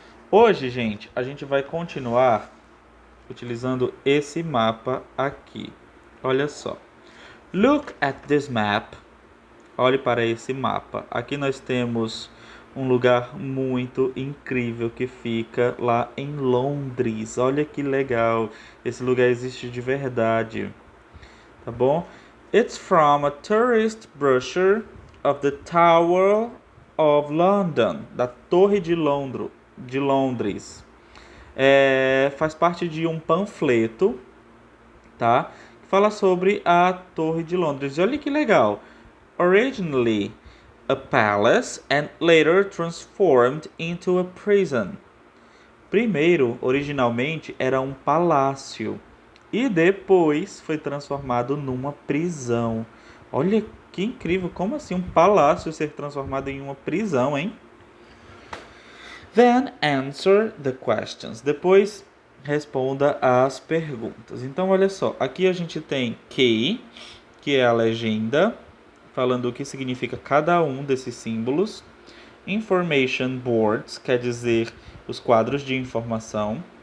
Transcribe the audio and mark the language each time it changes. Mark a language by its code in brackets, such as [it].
[pt] Hoje, gente, a gente vai continuar utilizando esse mapa aqui. Olha só. [en] Look at this map. [pt] Olhe para esse mapa. Aqui nós temos um lugar muito incrível que fica lá em Londres. Olha que legal. Esse lugar existe de verdade. Tá bom? [en] It's from a tourist brochure of the Tower of London. [pt] Da Torre de Londres. Faz parte de um panfleto, tá? Que fala sobre a Torre de Londres. E olha que legal. [en] Originally a palace and later transformed into a prison. [pt] Primeiro, originalmente era um palácio e depois foi transformado numa prisão. Olha que incrível, como assim um palácio ser transformado em uma prisão, hein? [en] Then answer the questions. [pt] Depois responda as perguntas. Então olha só, aqui a gente tem key, que é a legenda, falando o que significa cada um desses símbolos. Information boards, quer dizer os quadros de informação.